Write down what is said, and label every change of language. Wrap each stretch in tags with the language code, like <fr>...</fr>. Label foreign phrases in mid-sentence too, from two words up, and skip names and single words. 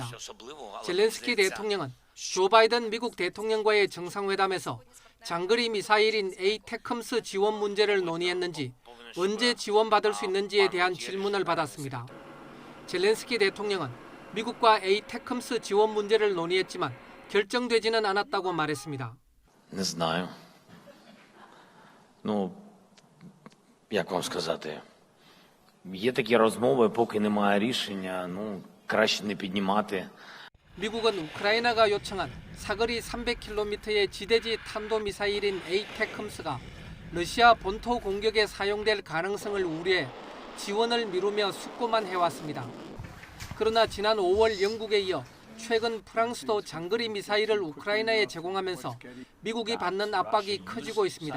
<ko>젤렌스키 대통령은 조 바이든 미국 대통령과의 정상회담에서 장거리 미사일인 에이테크임스 지원 문제를 논의했는지 언제 지원받을 수 있는지에 대한 질문을 받았습니다. 젤렌스키 대통령은 미국과 에이테크임스 지원 문제를 논의했지만 결정되지는 않았다고 말했습니다.</ko> <uk>Не знаю. Ну, як вам сказати, є такі розмови, поки немає рішення, ну, краще не піднімати.</uk> <ko>미국은 우크라이나가 요청한 사거리 300km의 지대지 탄도미사일인 에이테크임스가 러시아 본토 공격에 사용될 가능성을 우려해 지원을 미루며 숙고만 해왔습니다. 그러나 지난 5월 영국에 이어 최근 프랑스도 장거리 미사일을 우크라이나에 제공하면서 미국이 받는 압박이 커지고 있습니다.</ko>